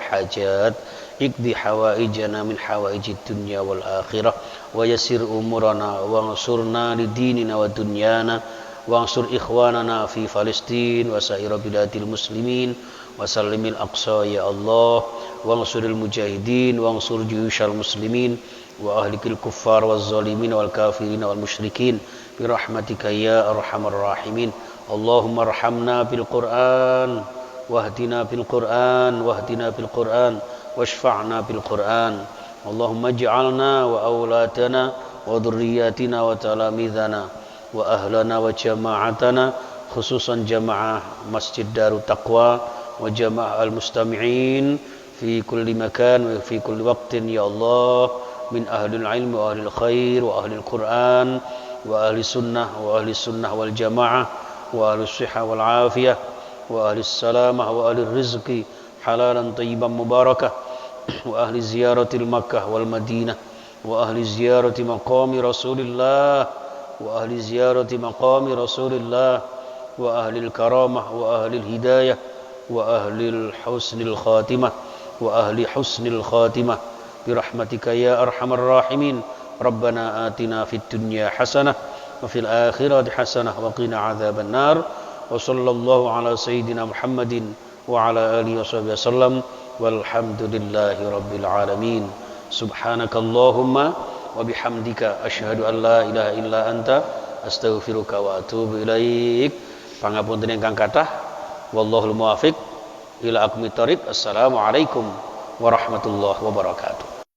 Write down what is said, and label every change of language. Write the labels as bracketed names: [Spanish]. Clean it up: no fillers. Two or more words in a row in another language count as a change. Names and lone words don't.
[Arabic] حاجات اقض حوائجنا من حوائج الدنيا والآخرة ويسر أمورنا وانصرنا لديننا ودنيانا وانصر إخواننا في فلسطين وسائر بلاد المسلمين وسلم الأقصى يا الله وانصر المجاهدين وانصر جيوش المسلمين وأهلك الكفار والظالمين والكافرين والمشركين برحمتك يا أرحم الراحمين. اللهم ارحمنا بالقرآن واهدنا بالقرآن واهدنا بالقرآن واشفعنا بالقرآن. اللهم اجعلنا وأولادنا وذرياتنا وتلامذتنا وأهلنا وجماعتنا خصوصا جماعة مسجد دار التقوى وجماعة المستمعين في كل مكان وفي كل وقت يا الله من أهل العلم وأهل الخير وأهل القرآن و أهل السنة والجماعة وأهل الصحة والعافية وأهل السلامة وأهل رزق حلالا طيبا مباركة وأهل زيارة مكة والمدينة وأهل زيارة مقام رسول الله وأهل زيارة مقام رسول الله وأهل كرامة وأهل هداية وأهل حسن الخاتمة وأهل حسن الخاتمة برحمتك يا أرحم الراحمين. ربنا آتنا في الدنيا حسنة وفي الآخرة حسنة وقنا عذاب النار وصلى الله على سيدنا محمد وعلى آله وصحبه وسلم والحمد لله رب العالمين. سبحانك اللهم وبحمدك أشهد أن لا إله إلا أنت أستغفرك وأتوب إليك. [Javanese] Pangapunten ingkang kathah, [Arabic] والله الموفق إلى أقوم الطريق. السلام عليكم ورحمة الله وبركاته.